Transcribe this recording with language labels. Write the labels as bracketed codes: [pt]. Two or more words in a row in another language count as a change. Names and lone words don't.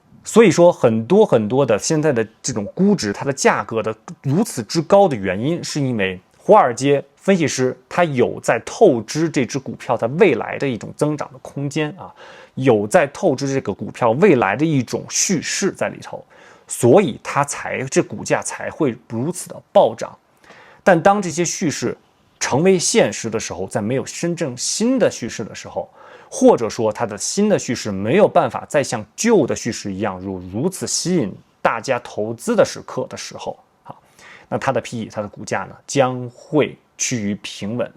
[zh] 所以說很多的现在的这种估值，它的价格的如此之高的原因，是因为华尔街分析師他有在透支這隻股票在未來的一種增長的空間啊，有在透支這個股票未來的一種敘事在裡頭，所以這股價才會如此的暴漲。但當這些敘事成為現實的時候，在沒有真正新的敘事的時候，或者說它的新的敘事沒有辦法再像舊的敘事一樣如此吸引大家投資的時刻的時候，那它的 PE 它的股價呢將會趨於平穩。